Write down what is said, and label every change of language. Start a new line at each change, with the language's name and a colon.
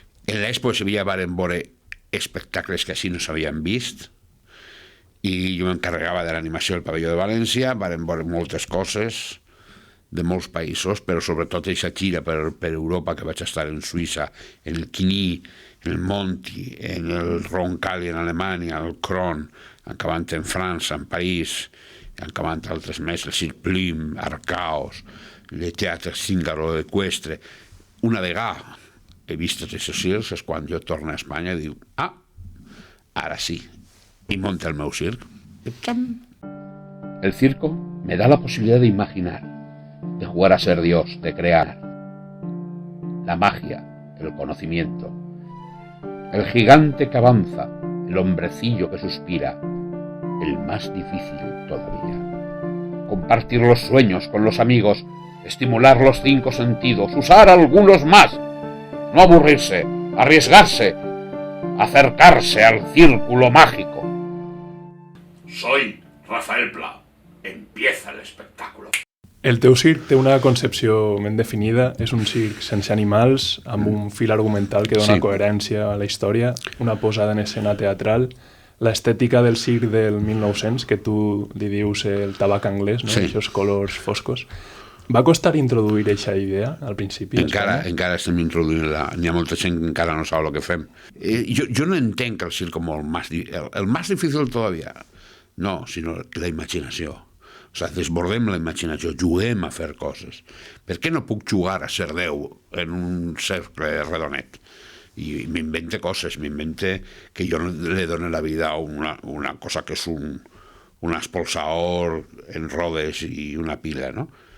Catalan: En l'Expo de Sevilla varen veure espectacles que així no s'havien vist i jo m'encarregava de l'animació del pavelló de València, varen veure moltes coses de molts països, però sobretot aquesta gira per Europa que vaig estar en Suïssa, en el Quini, en el Monti, en el Roncalli en Alemanya, el Kron, acabant en França, en París, acabant altres més, el Cirque Plume, Arcaos, el Teatre Cíngaro Equestre. Una vegada he vist tots aquests circs, és quan jo torno a Espanya i dic, ara sí,
Spanish: y monta
Catalan: el meu circ.
Spanish: El circo me da la posibilidad de imaginar, de jugar a ser Dios, de crear. La magia, el conocimiento. El gigante que avanza, el hombrecillo que suspira. El más difícil todavía. Compartir los sueños con los amigos, estimular los 5 sentidos, usar algunos más. No aburrirse, arriesgarse, acercarse al círculo mágico. Soy Rafael Pla. Empieza el espectáculo.
Catalan: El teu circ té una concepció ben definida, és un circ sense animals, amb un fil argumental que dona coherència a la història, una posada en escena teatral, l'estètica del circ del 1900, que tu li dius el tabac anglès, no? Aquests colors foscos. Va costar introduir aquesta idea al principi? Encara estem introduint-la. N'hi ha molta gent que encara no sap el que fem. Jo no entenc el circ com
Spanish: el más difícil todavía.
Catalan: No, sinó la imaginació. O sigui, desbordem la imaginació, juguem a fer coses. Per què no puc jugar a ser Déu en un cercle redonet? I m'invente coses, m'invente que jo li dono la vida a una cosa que és un expulsador en rodes i una pila, no?